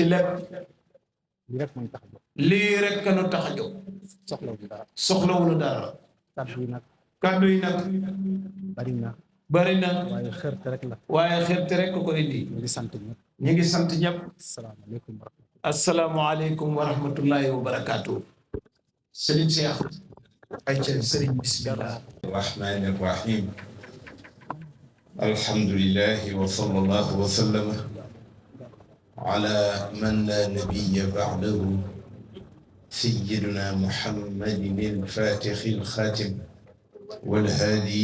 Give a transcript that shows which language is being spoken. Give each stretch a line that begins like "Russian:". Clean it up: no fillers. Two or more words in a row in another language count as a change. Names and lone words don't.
Wolof: lii rek kanu tax a jóg soxlawuñu dara kàddu yi nag bari na waaye xërte rek ko indi ñu ngi sant ñëpp
Arabic: السلام عليكم ورحمة الله وبركاته
Wolof: sëriñ Cheikh ay ca sëriñ bismillah
Arabic: الرحمن الرحيم الحمد لله وصلى الله وسلم على من لا نبي بعده سيدنا محمد الفاتح الخاتم والهادي